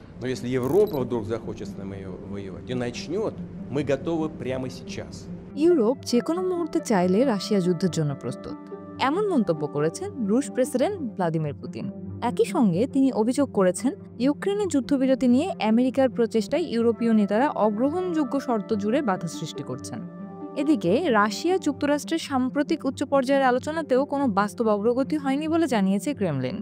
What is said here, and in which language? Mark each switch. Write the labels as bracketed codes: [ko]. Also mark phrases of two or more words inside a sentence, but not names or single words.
[ru] Но если Европа вдруг захочет с нами воевать и начнет, мы готовы прямо сейчас. [bn] ইউরোপ যে কোনো মুহূর্তে চাইলে রাশিয়া যুদ্ধের জন্য প্রস্তুত, এমন মন্তব্য করেছেন রুশ প্রেসিডেন্ট ভ্লাদিমির পুতিন। একই সঙ্গে তিনি অভিযোগ করেছেন, ইউক্রেনের যুদ্ধবিরতি নিয়ে আমেরিকার প্রচেষ্টায় ইউরোপীয় নেতারা অগ্রহণযোগ্য শর্ত জুড়ে বাধা সৃষ্টি করছেন। এদিকে রাশিয়া যুক্তরাষ্ট্রের সাম্প্রতিক উচ্চ পর্যায়ের আলোচনাতেও কোনো বাস্তব অগ্রগতি হয়নি বলে জানিয়েছে ক্রেমলিন।